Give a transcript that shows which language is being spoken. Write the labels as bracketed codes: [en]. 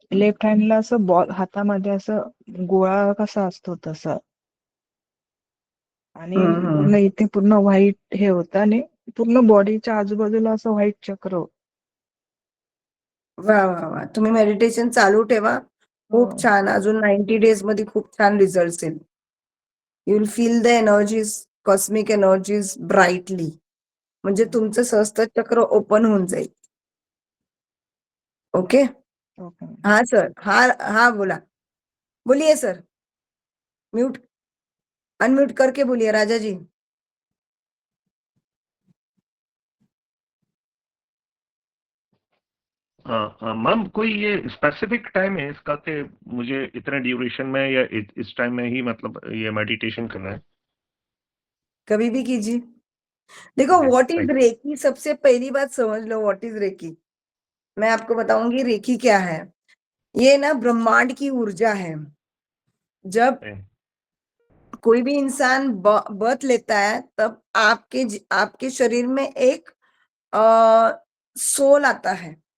[mr] Left हँडला असं ball, हातामध्ये असं गोळा कसा असतो तसं, आणि पूर्ण इथे पूर्ण व्हाईट हे होतं, आणि पूर्ण बॉडीच्या आजूबाजूला असं व्हाईट चक्र होतं. वा वा वा, तुम्ही मेडिटेशन चालू ठेवा. खूप छान. अजून 90 डेज मध्ये खूप छान रिझल्ट येईल. [en] You will feel the energies, cosmic energies brightly. [mr] म्हणजे तुमचं सहस्त्र चक्र ओपन होऊन जाईल. ओके. हा सर, हा बोला, [hi] बोलिए सर. म्यूट, अनम्यूट करके बोलिए राजा जी. मैम, कोई ये स्पेसिफिक टाइम है इसका कि मुझे इतने ड्यूरेशन में या इस टाइम में ही मतलब ये मेडिटेशन करना है? कभी भी कीजिए. देखो, [en] what is reiki, [hi] सबसे पहली बात समझ लो व्हाट इज रेकी. मैं आपको बताऊंगी रेकी क्या है. ये ना ब्रह्मांड की ऊर्जा है. जब कोई भी इंसान बर्थ लेता है तब आपके शरीर में एक सोल आता है.